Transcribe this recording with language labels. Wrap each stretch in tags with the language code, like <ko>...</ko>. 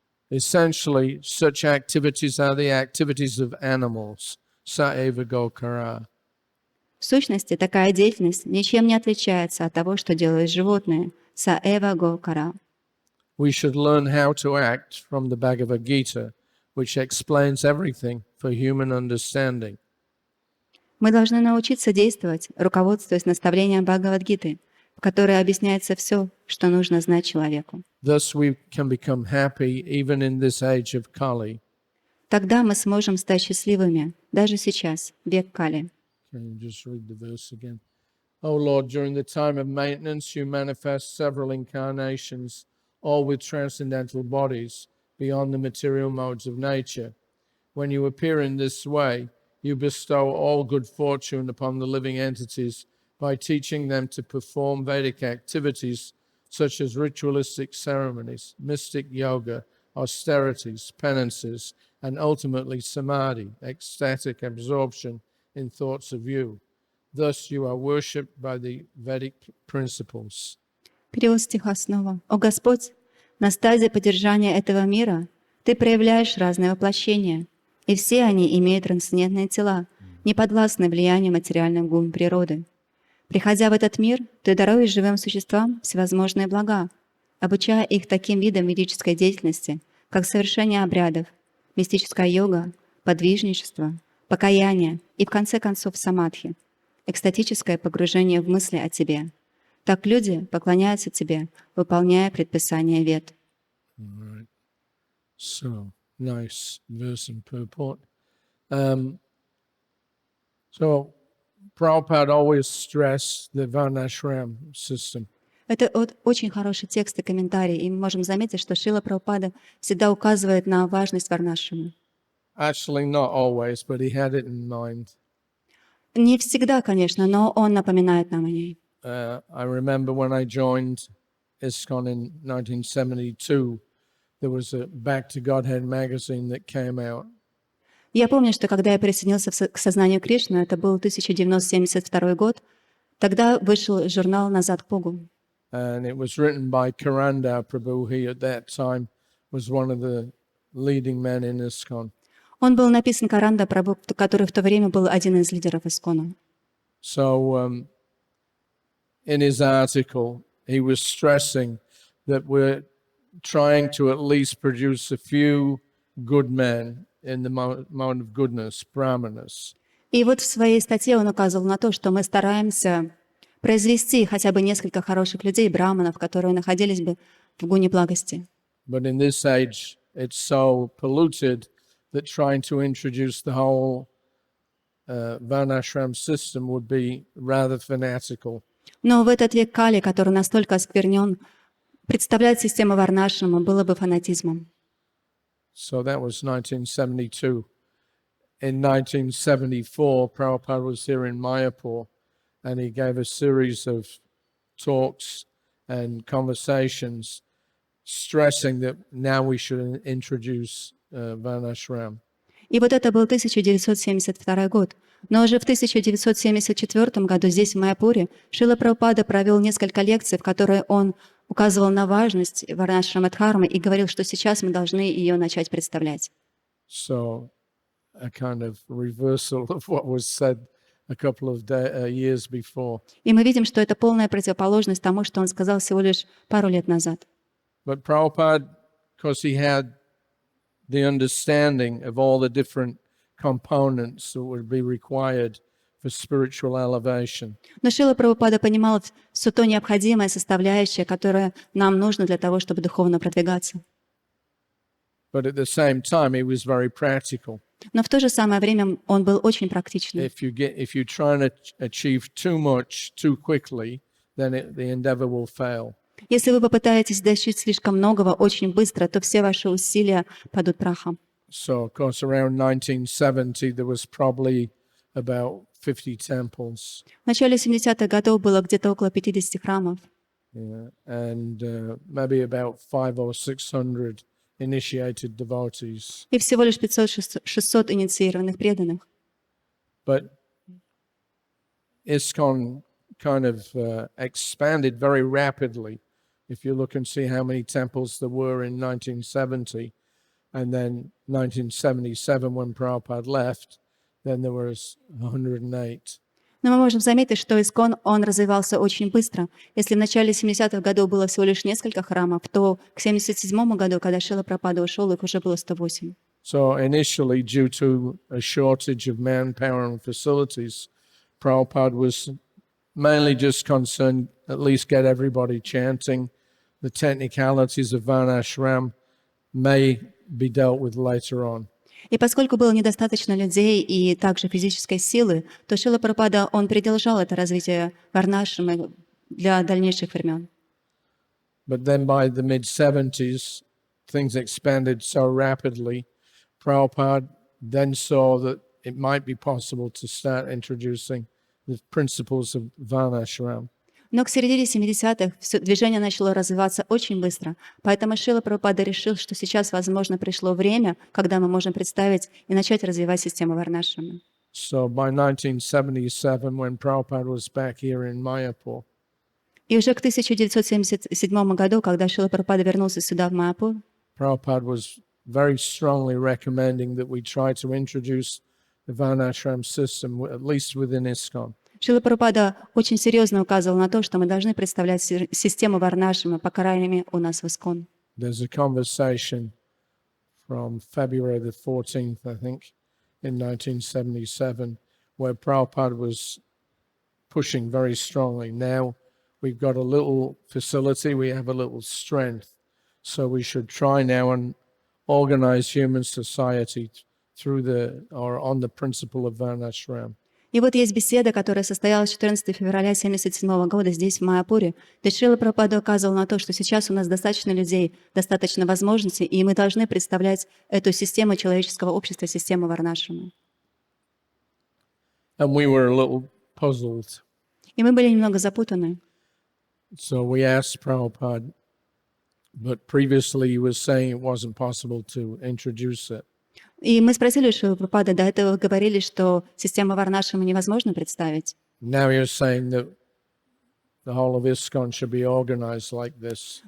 <en>Essentially, such activities are the activities of animals,</en> <sa>saeva gokara.</sa> <ru>В сущности, такая деятельность ничем не отличается от того, что делают животные.</ru> <sa>Саэва гокара.</sa> <en>We should learn how to act from the Bhagavad Gita, which explains everything for human understanding.</en> <ru>Мы должны научиться действовать, руководствуясь наставлением Бхагавад-гиты, в которой объясняется все, что нужно знать человеку.</ru> <en>Thus we can become happy even in this age of Kali.</en> <ru>Тогда мы сможем стать счастливыми, даже сейчас, век Кали.</ru> <en>Can you just read the verse again? O Lord, during the time of maintenance, you manifest several incarnations, all with transcendental bodies, beyond the material modes of nature. When you appear in this way, you bestow all good fortune upon the living entities by teaching them to perform Vedic activities such as ritualistic ceremonies, mystic yoga, austerities, penances, and ultimately samadhi, ecstatic absorption in thoughts of you. Thus you are worshipped by the Vedic principles.</en> <ru>Перевод стиха снова. «О Господь, на стадии поддержания этого мира Ты проявляешь разные воплощения, и все они имеют трансцендентные тела, не подвластны влиянию материальных гун природы. Приходя в этот мир, Ты даруешь живым существам всевозможные блага, обучая их таким видам ведической деятельности, как совершение обрядов, мистическая йога, подвижничество, покаяние и, в конце концов, самадхи, экстатическое погружение в мысли о Тебе. Так люди поклоняются Тебе, выполняя предписания Вед».</ru> <en>Right. So, nice verse and purport. So, Prabhupada always stressed the Varnashram system.</en> <ru>Это очень хороший текст и комментарий, и мы можем заметить, что Шрила Прабхупада всегда указывает на важность варнашрамы.</ru> <en>Actually, not always, but he had it in mind.</en> <ru>Не всегда, конечно, но он напоминает нам о ней.</ru> <en>I remember when I joined ISKCON in 1972, there was a Back to Godhead magazine that came out.</en> <ru>Я помню, что когда я присоединился к сознанию Кришны, это был 1972 год, тогда вышел журнал «Назад к Богу».</ru> <en>And it was written by Karanda Prabhu. He at that time was one of the leading men in ISKCON.</en> <ru>Он был написан Каранда Прабху, который в то время был один из лидеров Искона.</ru> <en>So in his article, he was stressing that we're trying to at least produce a few good men in the mode of goodness, brahmanas.</en> <ru>И вот в своей статье он указывал на то, что мы стараемся произвести хотя бы несколько хороших людей, браманов, которые находились бы в гуне благости.</ru> <en>But in this age, it's so polluted that trying to introduce the whole Varnashram system would be rather fanatical.</en> <ru>Но в этот век Кали, который настолько осквернен, представлять систему Варнашрама было бы фанатизмом.</ru> <en>So that was 1972. In 1974, Prabhupada was here in Mayapur, and he gave a series of talks and conversations stressing that now we should introduce Varnashram.</en> <ru>И вот это был 1972 год. Но уже в 1974 году здесь, в Майяпуре, Шрила Прабхупада провел несколько лекций, в которые он указывал на важность Варнашрама Дхармы и говорил, что сейчас мы должны ее начать представлять.</ru> <en>So a kind of reversal of what was said a couple of years before.</en> <ru>И мы видим, что это полная противоположность тому, что он сказал всего лишь пару лет назад.</ru> <en>But Prabhupada, because he had the understanding of all the different components that would be required for spiritual elevation.</en> <ru>Но Шрила Прабхупада понимал все то необходимое составляющее, которое нам нужно для того, чтобы духовно продвигаться.</ru> <en>But at the same time, he was very practical.</en> <ru>Но в то же самое время он был очень практичным.</ru> <en>If you try to achieve too much too quickly, then the endeavor will fail.</en> <ru>Если вы попытаетесь достичь слишком многого очень быстро, то все ваши усилия падут прахом.</ru> <en>So, of course, around 1970, there was probably about 50 temples.</en> <ru>В начале 70-х годов было где-то около 50 храмов.</ru> <en>Yeah, and maybe about 500 or 600 initiated devotees.</en> <ru>И всего лишь 500-600 инициированных преданных.</ru> <en>But ISKCON kind of expanded very rapidly. If you look and see how many temples there were in 1970, and then 1977 when Prabhupada left, then there was 108.</en> <ru>Но мы можем заметить, что ИСККОН, он развивался очень быстро. Если в начале 70-х годов было всего лишь несколько храмов, то к 77-му году, когда Шрила Прабхупада ушел, их уже было 108.</ru> <en>So initially, due to a shortage of manpower and facilities, Prabhupada was mainly just concerned at least get everybody chanting. The technicalities of Varnashram may be dealt with later on.</en> <ru>И поскольку было недостаточно людей и также физической силы, то Шрила Прабхупада, он придержал это развитие варнашрамы для дальнейших времен.</ru> <en>But then by the mid-70s, things expanded so rapidly, Prabhupada then saw that it might be possible to start introducing the principles of Varnashram.</en> <ru>Но к середине 70-х движение начало развиваться очень быстро, поэтому Шрила Прабхупада решил, что сейчас, возможно, пришло время, когда мы можем представить и начать развивать систему варнашрамы.</ru> <en>So by 1977, when Prabhupada was back here in Mayapur,</en> <ru>И уже к 1977 году, когда Шрила Прабхупада вернулся сюда, в Майяпур,</ru> <en>Prabhupada was very strongly recommending that we try to introduce the Varnashram system, at least within ISKCON.</en> <ru>Шрила Прабхупада очень серьезно указывал на то, что мы должны представлять систему варнашрамы, по крайней мере, у нас в ИСККОН.</ru> <en>There's a conversation from February the 14th, I think, in 1977, where Prabhupada was pushing very strongly. Now we've got a little facility, we have a little strength, so we should try now and organize human society through on the principle of Varnashram.</en> <ru>И вот есть беседа, которая состоялась 14 февраля 1977 года здесь, в Майяпуре, где Шрила Прабхупада указывал на то, что сейчас у нас достаточно людей, достаточно возможностей, и мы должны представлять эту систему человеческого общества, систему варнашрамы.</ru> <en>And we were a little puzzled.</en> <ru>И мы были немного запутаны.</ru> <en>So we asked Prabhupada, but previously he was saying it wasn't possible to introduce it.</en> <ru>И мы спросили Шрилу Прабхупаду, до этого говорили, что систему варнашрамы невозможно представить.</ru> <en>Now you're saying that the whole of ISKCON should be organized like this.</en>